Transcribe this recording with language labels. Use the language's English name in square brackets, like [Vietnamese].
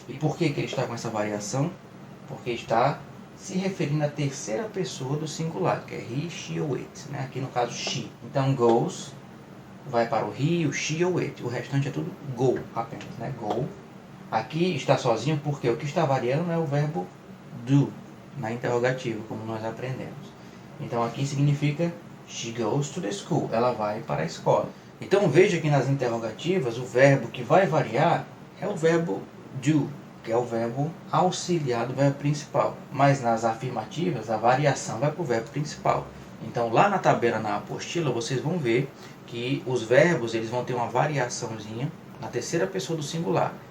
[Portuguese] E por que ele está com essa variação? Porque está se referindo à terceira pessoa do singular, que é he, she ou it, né? Aqui no caso she. Então goes vai para o he, o she ou it. O restante é tudo go apenas, né? Go. Aqui está sozinho porque o que está variando é o verbo do na interrogativa, como nós aprendemos. Então aqui significa [English] she goes to the school. [Portuguese] Ela vai para a escola. Então veja que nas interrogativas o verbo que vai variar é o verbo do, que é o verbo auxiliar do verbo principal. Mas nas afirmativas a variação vai para o verbo principal. Então lá na tabela, na apostila, vocês vão ver que os verbos eles vão ter uma variaçãozinha na terceira pessoa do singular.